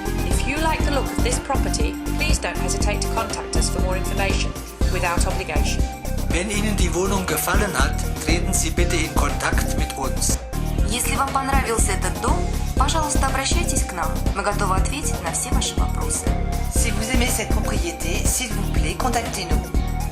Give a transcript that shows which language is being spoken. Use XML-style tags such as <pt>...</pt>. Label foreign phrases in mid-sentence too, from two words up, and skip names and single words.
<en>If you like the look of this property, please don't hesitate to contact us for more information, without obligation.</en> <de>Wenn Ihnen die Wohnung gefallen hat, treten Sie bitte in Kontakt mit uns.</de> <ru>Если вам понравился этот дом, пожалуйста, обращайтесь к нам. Мы готовы ответить на все ваши вопросы.</ru> <fr>Si vous aimez cette propriété, s'il vous plaît, contactez-nous.</fr>